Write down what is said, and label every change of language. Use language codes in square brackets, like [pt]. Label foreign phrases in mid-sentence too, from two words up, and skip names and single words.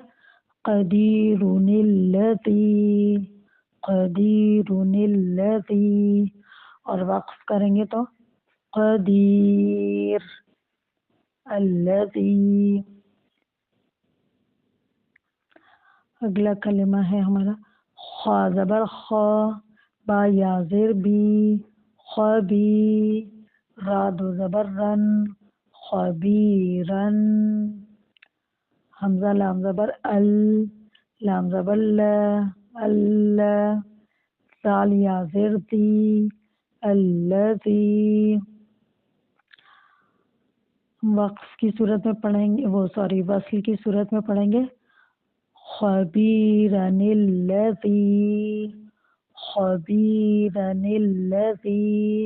[ar] قدیرن الذی، قدیرن الذی. [ur] اور وقف کریں گے تو [ar] قدیر الذی. [ur] اگلا کلمہ ہے ہمارا خا زبر خا، با یا زیر بی، خبی. را دو زبر رن، خبیرن. حمزہ لام زبر ال، لام زبر لا، ال. زال یا زیر دی، الذی. وقف کی صورت میں پڑھیں گے، وصل کی صورت میں پڑھیں گے. [ar] خبیرن الذی، خبیرن الذی.